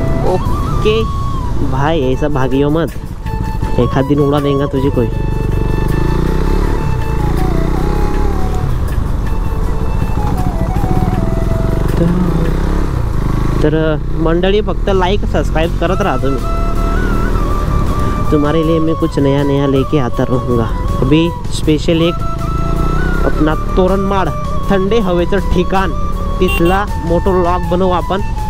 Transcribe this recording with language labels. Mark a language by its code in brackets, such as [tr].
[hi] Okay भाई, ऐसा भागियो मत, एक आध दिन उड़ा देगा तुझे कोई. [mr] तर मंडळी, फक्त लाइक सब्सक्राइब करत राहा तुम्ही. [hi] तुम्हारे लिए मैं कुछ नया नया लेके आता रहूँगा. [mr] अभी स्पेशल एक अपना तोरणमाळ, थंडे हवेचं ठिकाण, तिथला मोठा व्लॉग बनवू आपण.